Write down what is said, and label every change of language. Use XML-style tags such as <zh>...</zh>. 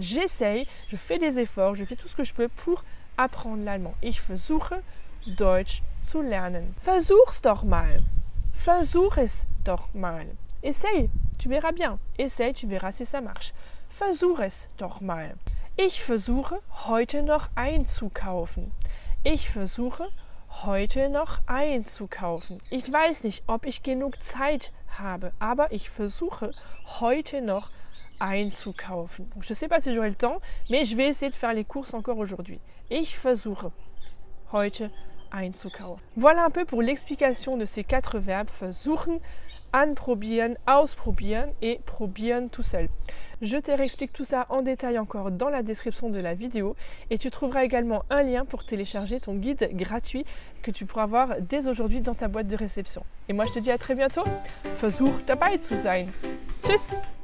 <fr>J'essaye, je fais des efforts, je fais tout ce que je peux pour apprendre l'allemand.</fr> <de>Ich versuche, Deutsch zu lernen. Versuch's doch mal. Versuch es doch mal.</de> <fr>Essaye, tu verras bien. Essaye, tu verras si ça marche.</fr> <de>Versuch es doch mal. Ich versuche, heute noch einzukaufen. Ich versuche, heute noch einzukaufen. Ich weiß nicht, ob ich genug Zeit habe, aber ich versuche, heute noch einzukaufen.</de> <fr>Je ne sais pas si j'aurai le temps, mais je vais essayer de faire les courses encore aujourd'hui.</fr> <de>Ich versuche, heute einzukaufen.</de> <fr>Voilà un peu pour l'explication de ces 4 verbes, versuchen, anprobieren, ausprobieren et probieren tout seul. Je te réexplique tout ça en détail encore dans la description de la vidéo et tu trouveras également un lien pour télécharger ton guide gratuit que tu pourras voir dès aujourd'hui dans ta boîte de réception. Et moi je te dis à très bientôt,</fr> <de>versuch dabei zu sein. Tschüss!</de>